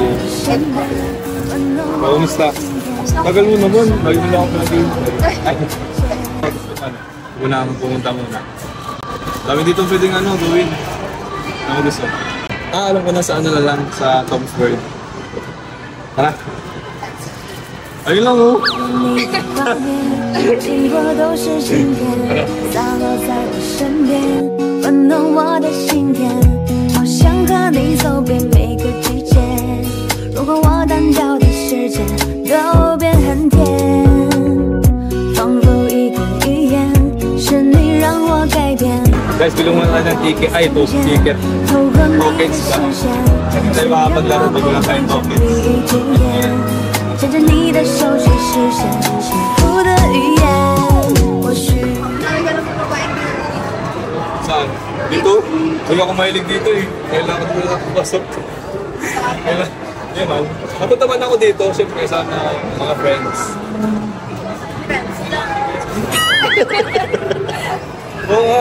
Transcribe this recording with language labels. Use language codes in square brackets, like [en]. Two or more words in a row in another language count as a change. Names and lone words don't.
[tl] Kamusta? Tagal mo naman. Lagi mo lang ako pinag-iintay. Una akong pumunta muna. Dami dito pwedeng gawin. Ano gusto? Alam ko na sa ano na lang, sa Tom's World. Tara. Ayun lang oh. [zh] 经过都是晴天，洒落在我身边，温暖我的心田。好想和你走遍每个季节，如果我单调的时间都变很甜，仿佛一个语言，是你让我改变。 [tl] Guys, bilong muna tayo ng ticket. Ay, ito, ticket. [zh] 透过你的 [tl] Tokens [zh] 视 [tl] ba? [zh] 线， [tl] Hindi tayo makapaglaro pag wala tayong tokens. [zh] 牵着你的手去实现幸福的语言。或许 [tl] Saan? Dito? Huwag ako mahilig dito eh. Kailangan ko na pasok. Kailangan. Yan man. Napunta man ako dito, siyempre kasama mga friends. Oo nga.